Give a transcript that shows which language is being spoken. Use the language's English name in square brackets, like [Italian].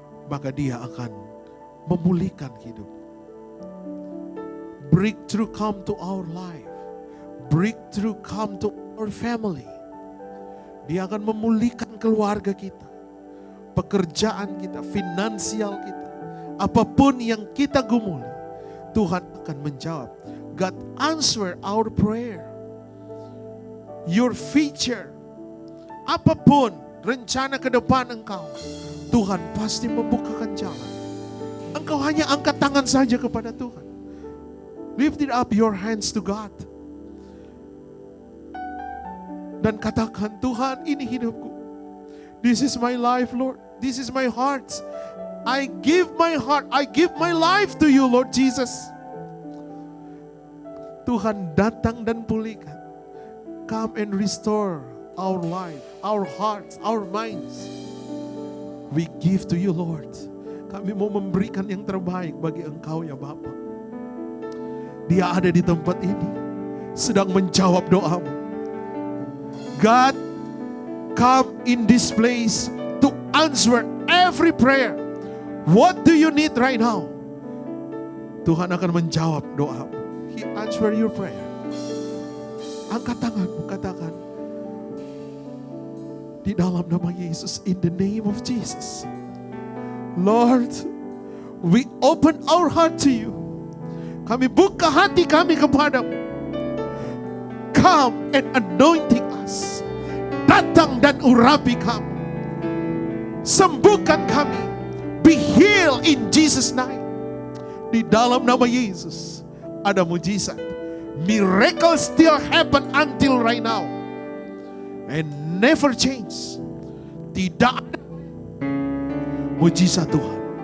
[Indonesian] Maka Dia akan memulihkan hidupmu. [English] Breakthrough come to our life. Breakthrough come to our family. [Indonesian] Dia akan memulihkan keluarga kita, pekerjaan kita, finansial kita. Apapun yang kita gumuli, Tuhan akan menjawab. [English] God answer our prayer. Your future, [Indonesian] apapun rencana ke depan engkau, Tuhan pasti membukakan jalan. Engkau hanya angkat tangan saja kepada Tuhan. [English] Lift it up your hands to God. [Indonesian] Dan katakan, Tuhan, ini hidupku. [English] This is my life, Lord. This is my heart. I give my heart, I give my life to you, Lord Jesus. [Indonesian] Tuhan datang dan pulihkan. [English] Come and restore our life, our hearts, our minds. We give to you, Lord. [Indonesian] Kami mau memberikan yang terbaik bagi Engkau ya Bapa. Dia ada di tempat ini, sedang menjawab doamu. [English] God, come in this place to answer every prayer. What do you need right now? [Indonesian] Tuhan akan menjawab doamu. [English] He answer your prayer. [Indonesian] Angkat tanganmu, katakan, di dalam nama Yesus, [English] in the name of Jesus. Lord, we open our heart to you. [Indonesian] Kami buka hati kami kepadamu. [English] Come and anointing us. [Indonesian] Datang dan urapi kami. Sembuhkan kami. [English] Be healed in Jesus' name. [Indonesian] Di dalam nama Yesus ada mujizat. [English] Miracle still happen until right now. And never change. [Indonesian] Tidak ada mujizat Tuhan.